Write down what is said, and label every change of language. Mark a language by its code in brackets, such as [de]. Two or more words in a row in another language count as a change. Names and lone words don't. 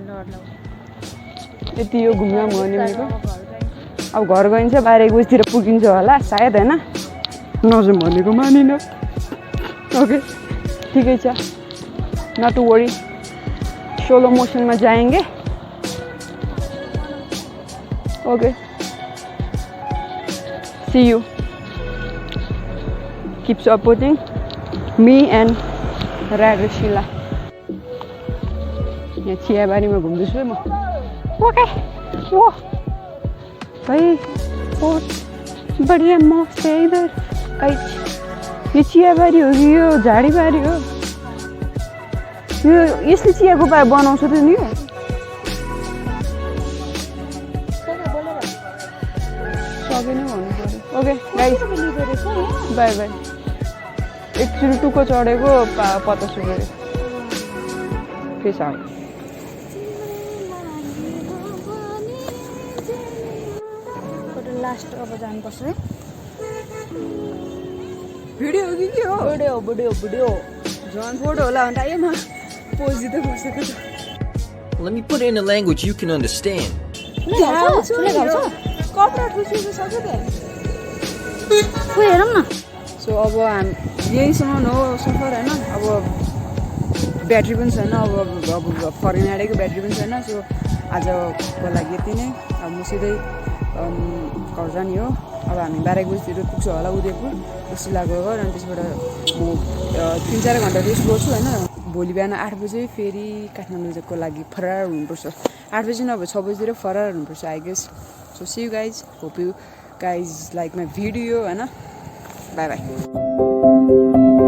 [ne] यति यो घुम्न भने भनेको अब घर गइन्छ 12 बजीतिर पुगिन्छ होला सायद होइन नजाउँ भनेको मानिन ओके ठिकै छ [en] not to worry slow motionमा [ne] जाएंगे ओके [en] see you keep supporting me and Radhashila [ne] यहाँ चियाबारीमा घुम्दैछु है म ओके [hi] वो भाई बहुत बढ़िया मौसम है इधर [ne] ये चियाबारी हो कि यो झाडीबारी हो यो यसले चियाको बनाउँछ त नि यो सबै नै भन्नु पर्यो [en] okay guys bye bye [ne] एकचोटि टुक्को चढेको 50 रुपियाँ फिस आउट लास्ट अब जानुपर्छ है भिडियो हो कि के हो भिडियो झन् फोटो होला भने आयो म पोज दिँदै बसेको छु [en] Let me put it in a language you can understand. [ne] कपडा ठुसिएको सक्यो त खोइ हेरौँ न सो अब हामी यहीँसम्म हो सफर होइन अब ब्याट्री पनि छैन अब फरेन आँटेको ब्याट्री पनि छैन सो आजको लागि यति नै अब म सिधै घर जाने हो अब हामी 12 बजीतिर पुग्छ होला उदयपुर उसिला गएर अनि त्यसबाट म 3-4 घन्टा रेस्ट गर्छु होइन भोलि बिहान 8 बजे फेरि काठमाडौँको लागि फरार हुनुपर्छ 8 बजे नभए 6 बजीतिर फरार हुनुपर्छ [en] I guess so see you guys hope you guys like my video [ne] होइन बाई बाई